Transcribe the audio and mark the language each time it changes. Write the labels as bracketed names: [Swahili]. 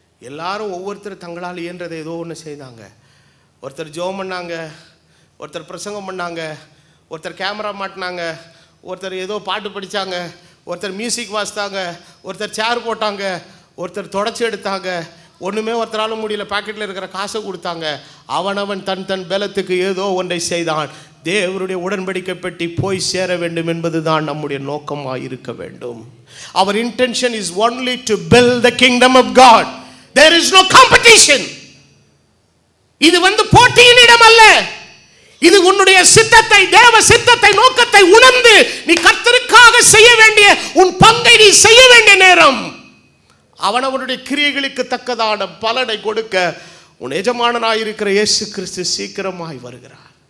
[Tamil] எல்லாரும் ஒவ்வொருத்தர் தங்களால் இயன்றதை ஏதோ ஒன்று செய்தாங்க. ஒருத்தர் ஜெபம் பண்ணாங்க, ஒருத்தர் பிரசங்கம் பண்ணாங்க, ஒருத்தர் கேமரா மாட்டினாங்க, ஒருத்தர் ஏதோ பாட்டு படித்தாங்க, ஒருத்தர் மியூசிக் வாசித்தாங்க, ஒருத்தர் சேர் போட்டாங்க, ஒருத்தர் தொடச்சி எடுத்தாங்க. ஒன்றுமே ஒருத்தராலும் முடியல, பாக்கெட்டில் இருக்கிற காசை கொடுத்தாங்க. அவனவன் தன் தன் பலத்துக்கு ஏதோ ஒன்றை செய்தான். தேவனுடைய உடன்படிக்கை பெட்டி போய் சேர வேண்டும் என்பது தான் நம்முடைய நோக்கமாக இருக்க வேண்டும். [English] Our intention is only to build the kingdom of God. There is no competition. [Tamil] இது போட்டியின் இடம் அல்ல. இது உன்னுடைய சித்தத்தை, தேவ சித்தத்தை, நோக்கத்தை உணர்ந்து நீ கர்த்தருக்காக செய்ய வேண்டிய உன் பங்கை நீ செய்ய வேண்டிய நேரம். அவனவனுடைய கிரியைகளுக்கு தக்கதான பலனை கொடுக்க உன் எஜமானனாய் இருக்கிற இயேசு கிறிஸ்து சீக்கிரமாய் வருகிறார்.